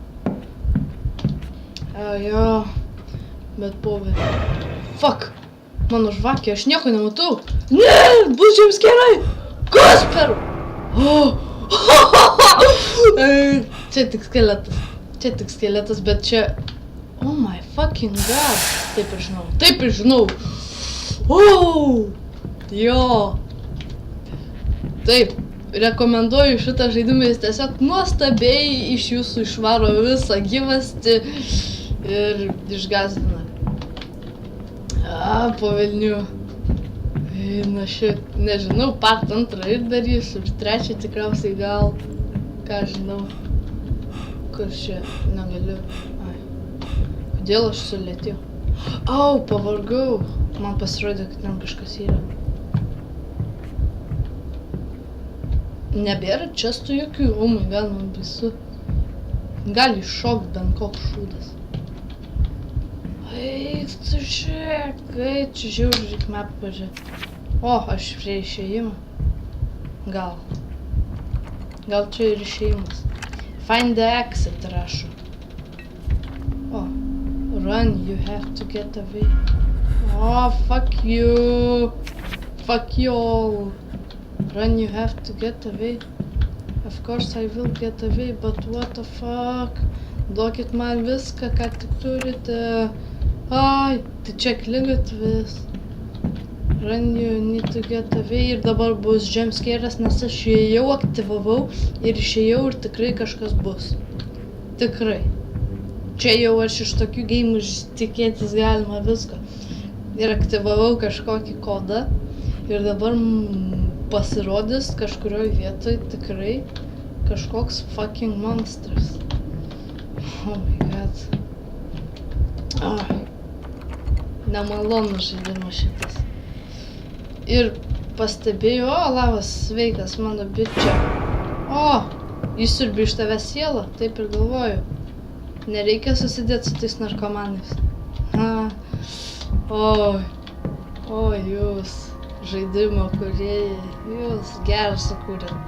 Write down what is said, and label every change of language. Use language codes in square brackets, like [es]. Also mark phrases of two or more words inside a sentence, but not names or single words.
[lt] Jo, bet povė. Fuck, mano žvakė, aš nieko nematau. Ne, bus jums gerai. Kas per? Čia tik skeletas, bet čia... [en] Oh my fucking god. [lt] Taip ir žinau. Jo. Taip. Rekomenduoju šitą žaidimą, jis tiesiog nuostabiai iš jūsų išvaro visą gyvastį ir išgąsdina. Po velnių. Na šit, nežinau, part 2 ir darysiu, ir 3 tikriausiai gal, ką žinau. Kur čia, negaliu. Kodėl aš sulėtėjau? Pavargau. Man pasirodė, kad ten kažkas yra. Nebėra čestų jokių, [en] my god, [lt] man baisu. Gali iššokt bent koks šūdas. Eik, tu žiūrėk, čia žiūrėk map pažiūrėk. Aš prie išėjimo. Gal čia ir išėjimas. [en] Find the exit rašo. Run, you have to get away. Fuck you. Fuck you all. Run, you have to get away. Of course I will get away, but what the fuck? [lt] Duokit man viską, ką tik turite. Tai čia kligatvis. [en] Run, you need to get away. [lt] Ir dabar bus jumpscare'as, nes aš jau aktyvavau ir išėjau ir tikrai kažkas bus. Tikrai. Čia jau aš iš tokių geimų tikėtis galima visko. Ir aktyvavau kažkokį kodą. Ir dabar pasirodys kažkurioj vietoj tikrai kažkoks fucking monstras. [en] Oh my god. [lt] Nemalonus žaidimas šitas. Ir pastebėjau, labas, sveikas mano bičia. Įsiurbi iš tavęs sielą, taip ir galvoju. Nereikia susidėti su tais narkomanais. Jūs žaidimo kūrėjai, jūs gerą sukūrėt.